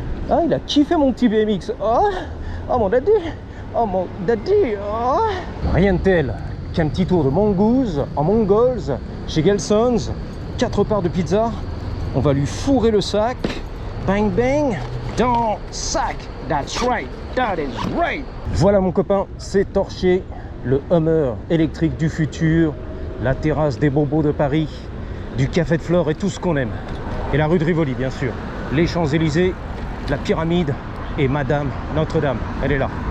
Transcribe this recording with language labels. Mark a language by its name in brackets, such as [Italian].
[French] Ah, il a kiffé mon petit BMX. Oh mon daddy, oh mon daddy, oh. Rien de tel qu'un petit tour de Mongoose en Mongols chez Gelson's, 4 parts de pizza. On va lui fourrer le sac, bang bang, dans le sac. [English] That's right, that is right. [French] Voilà mon copain, c'est torché, le Hummer électrique du futur, la terrasse des bobos de Paris, du café de Flore et tout ce qu'on aime. Et la rue de Rivoli bien sûr, les Champs-Élysées, la pyramide et Madame Notre-Dame, elle est là.